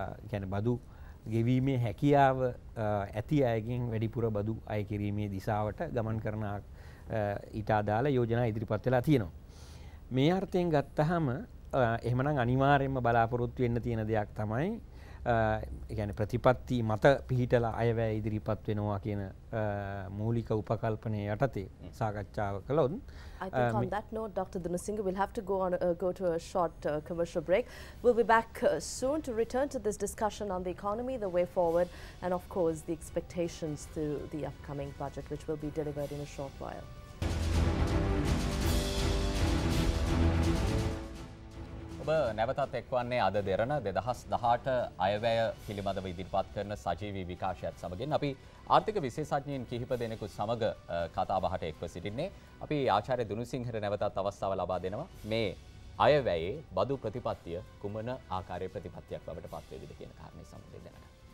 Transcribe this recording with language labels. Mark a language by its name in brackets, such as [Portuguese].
[Sinhala] කියන්නේ බදු ගෙවීමේ හැකියාව ඇති අයගෙන් වැඩිපුර බදු අය කිරීමේ දිශාවට ගමන් කරන ඊට අදාළ යෝජනා ඉදිරිපත් වෙලා තියෙනවා. මේ අර්ථයෙන් ගත්තහම එහෙමනම් අනිවාර්යයෙන්ම බලාපොරොත්තු වෙන්න තියෙන දෙයක් තමයි ගැන ප්‍රතිපත්ති මත පිහිටලා අයවැය ඉදිරිපත් වෙනවා කියන මූලික උපකල්පනය යටතේ සාකච්ඡාව කළොත් [English] I think on that note, Dr. Dunusinghe, we'll have to go to a short commercial break. We'll be back soon to return to this discussion on the economy, the way forward, and of course the expectations to the upcoming budget, which will be delivered in a short while. [Sinhala] ඔබ නැවතත් එක්වන්නේ අද දෙරණ 2018 අයවැය පිළිබඳව ඉදිරිපත් කරන සජීවී විකාශයත් සමගින් අපි ආර්ථික විශේෂඥයින් කිහිප දෙනෙකු සමග කතා බහට එක්ව සිටින්නේ. අපි ආචාර්ය දුනුසිංහට නැවතත් අවස්ථාව ලබා දෙනවා මේ අයවැයේ බදු ප්‍රතිපත්තිය කුමන ආකාරයේ ප්‍රතිපත්තියක් බවට පත් වේවිද කියන කාරණේ සම්බන්ධයෙන් දැනගන්න.